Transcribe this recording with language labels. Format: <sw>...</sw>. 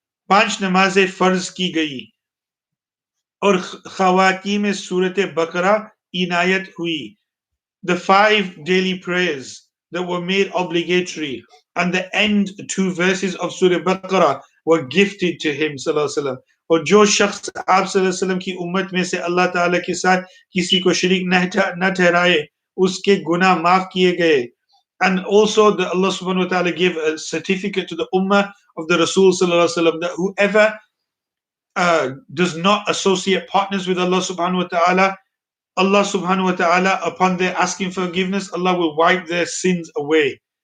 <hi>5 नमाजें फर्ज की गई और खवातीम सूरत बकरा इनायत हुई.</hi> <en>The 5 daily prayers that were made obligatory and the end 2 verses of Surah Baqarah were gifted to him sallallahu alaihi wasallam.</en> <hi>और जो शख्स आप सल्लल्लाहु अलैहि वसल्लम की उम्मत में से अल्लाह ताला के साथ किसी को शरीक न ठहराए उसके गुनाह माफ किए गए.</hi> <en>And also the Allah subhanahu wa ta'ala gave a certificate to the ummah of the Rasul sallallahu alaihi wasallam that whoever does not associate partners with Allah subhanahu wa ta'ala, Allah subhanahu wa ta'ala, upon their asking forgiveness, Allah will wipe their sins away.</en>